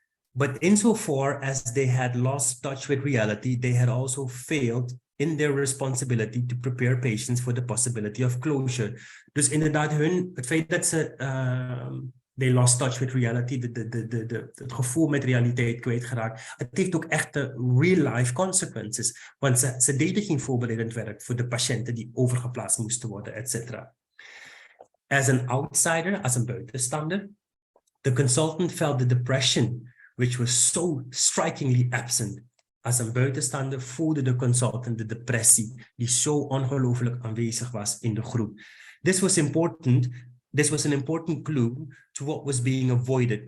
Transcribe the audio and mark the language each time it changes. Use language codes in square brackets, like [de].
[en] But insofar as they had lost touch with reality, they had also failed in their responsibility to prepare patients for the possibility of closure. [nl] Dus inderdaad, het feit dat ze [en] they lost touch with reality, [nl] het gevoel met realiteit kwijtgeraakt, het heeft ook echte [en] real-life consequences. [nl] Want ze deden geen voorbereidend werk voor de patiënten die overgeplaatst moesten worden, etc. [en] As an outsider, [nl] als een buitenstander, [en] the consultant felt the depression, which was so strikingly absent. [nl] Als een buitenstander voelde de consultant de depressie die zo ongelooflijk aanwezig was in de groep. [en] This was an important clue to what was being avoided.